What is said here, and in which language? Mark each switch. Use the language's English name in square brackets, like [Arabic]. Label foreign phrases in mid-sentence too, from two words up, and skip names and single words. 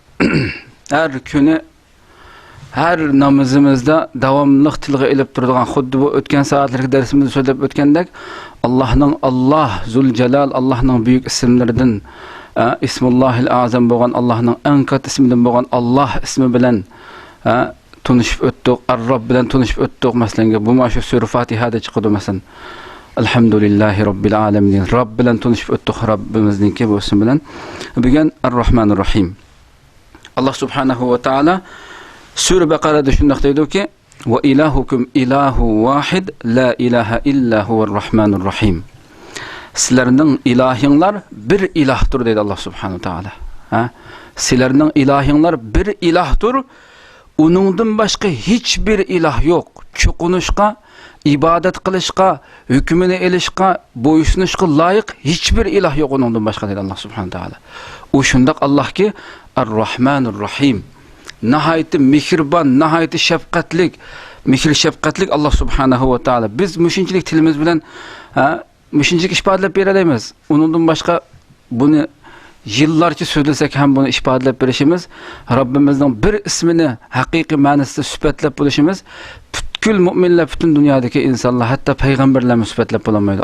[Uzbek] Har kuni har namozimizda davomli tilga ilib turadigan, xuddi bu o'tgan soatlik darsimizda so'zlab o'tgandek, Allohning [Arabic] الله ذو الجلال, [Uzbek] Allohning buyuk ismlaridan [Arabic] اسم الله الأعظم [Uzbek] bo'lgan, Allohning eng katta ismidan bo'lgan Allah ismi bilan tanishib o'tdik, Ar-Robb bilan tanishib o'tdik. Masalan, bu mana shu sura Fatihada chiqadi masalan. [Arabic] الحمد لله رب العالمين. [Uzbek] Robb bilan tanishib o'tdik, Robbimizningki bu ism bilan. Bugun [Arabic] الرحمن الرحيم. الله سبحانه وتعالى [Uzbek] sura Baqarada shunday deydi-ki: [Arabic] "وإلهكم إله واحد لا إله إلا هو الرحمن الرحيم." [Uzbek] Sizlarning ilahinglar bir ilahdir deydi [Arabic] الله سبحانه وتعالى. [Uzbek] Sizlarning ilahinglar bir ilahdir. Uningdan boshqa hech bir iloh yo'q. Cho'qinishga, ibodat qilishga, hukmini elishga, bo'ysunishga loyiq hech bir iloh yo'q uningdan boshqa deydi [Arabic] الله سبحانه وتعالى. [Uzbek] U shundoq Allohki [Arabic] الرحمن الرحيم. [Uzbek] Nihoyat mehribon, nihoyat shafqatlik, mehr shafqatlik [Arabic] الله سبحانه وتعالى. [Uzbek] Biz mushunchalik tilimiz bilan mushunchalik ifodalab beramiz. Uningdan boshqa buni yillarcha so'zlasak ham buni ifodalab berishimiz, Rabbimizning bir ismini haqiqiy ma'nosida sifatlab bo'lishimiz, butkul mu'minlar, butun dunyodagi insonlar, hatto payg'ambarlar sifatlab bo'lmaydi.